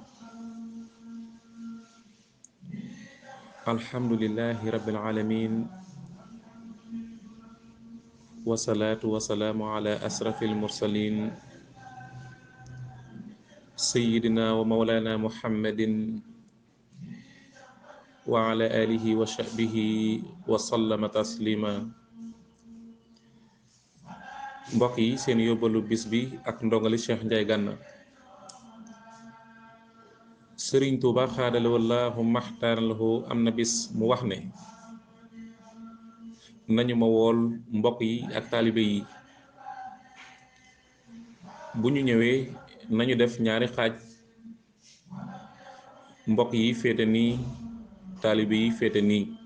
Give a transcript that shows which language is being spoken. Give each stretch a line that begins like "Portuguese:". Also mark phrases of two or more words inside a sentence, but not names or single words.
Arabic: الحمد لله رب العالمين والصلاة والسلام على أشرف المرسلين سيدنا ومولانا محمد وعلى آله وصحبه وسلم تسليما.
Wolof: mbokk yi seen yóbbalu bis bi ak ndongali Cheikh Ndiaye Gana. Sëriñ Tuuba xaadala wallaahu maxtaaralahu am na bis mu wax ne nañu ma wool mbokk yi ak taalibe yi bu ñu ñëwee nañu def ñaari xaaj, mbokk yi féete nii, taalibe yi féete nii.